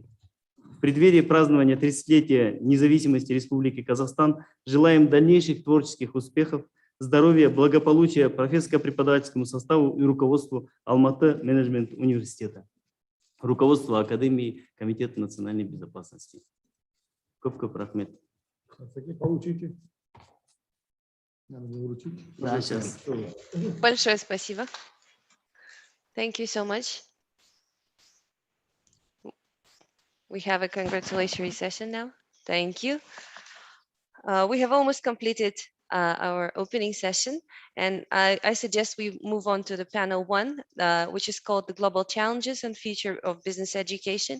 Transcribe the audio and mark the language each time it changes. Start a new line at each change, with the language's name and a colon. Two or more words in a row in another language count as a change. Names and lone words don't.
Russian: В преддверии празднования 30-летия независимости Республики Казахстан желаем дальнейших творческих успехов, здоровья, благополучия профессорско-преподавательскому составу и руководству Almaty Management университета, руководству Академии Комитета национальной безопасности.
Kazakh: Көп-көп рахмет. Да,
Russian: сейчас. Большое спасибо.
English: Thank you so much. We have a congratulatory session now. Thank you. We have almost completed our opening session, and I suggest we move on to the panel 1, which is called the Global Challenges and Future of Business Education.